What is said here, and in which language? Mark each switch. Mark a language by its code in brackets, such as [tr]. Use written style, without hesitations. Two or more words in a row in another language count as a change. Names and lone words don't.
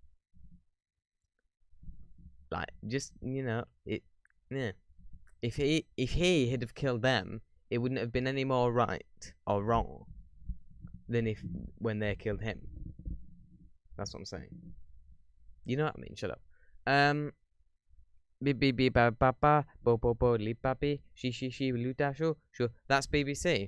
[en] Like, just it. Yeah. If he had have killed them, it wouldn't have been any more right or wrong than when they killed him. That's what I'm saying. You know what I mean? Shut up. Bi ba ba ba bo bo bo li ba bi she lu da shu shu. That's BBC.